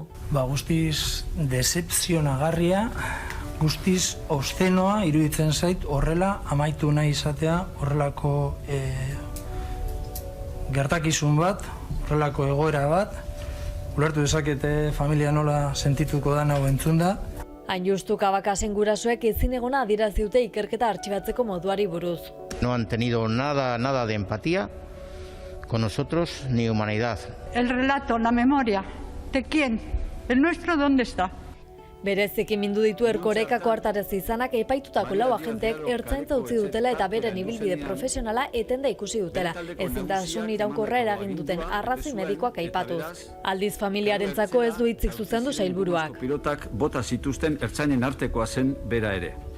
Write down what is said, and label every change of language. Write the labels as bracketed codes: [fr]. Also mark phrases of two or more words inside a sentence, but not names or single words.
[eu] Guztiz decepzionagarria, guztiz obszenoa iruditzen zait horrela amaitu nahi izatea, horrelako gertakizun bat, horrelako egoera bat, ulertu dezakete familia nola sentituko da hau entzunda. Hain justu Kabakasen gurasoek ezin egona adierazi dute ikerketa artxibatzeko moduari buruz. [es] No han tenido nada de empatía con nosotros ni humanidad. El relato, la memoria, ¿de quién? ¿El nuestro dónde está? [eu] Bereziki mindu ditu Erkorekako hartarazi izanak epaitutako 4 agenteek Ertzaintza utzi dutela eta beren ibilbide profesionala etenda ikusi dutela. Ezintasun iraunkorra eragin duten arrazoi medikoak aipatuz. Aldiz familiarentzako ez du hitzik zuzendu sailburuak. Pilotak bota zituzten ertzainen artekoa zen bera ere.